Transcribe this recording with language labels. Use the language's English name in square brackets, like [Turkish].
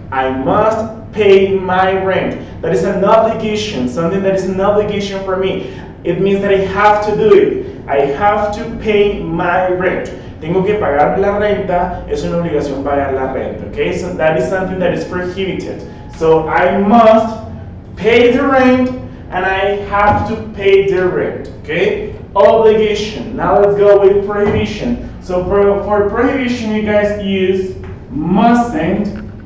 [English] I must pay my rent. That is an obligation, something that is an obligation for me. It means that I have to do it. I have to pay my rent. [Spanish] Tengo que pagar la renta, es una obligación pagar la renta, okay? [English] So that is something that is prohibited. So I must pay the rent, and I have to pay the rent, okay? Obligation. Now let's go with prohibition. So for prohibition, you guys use mustn't.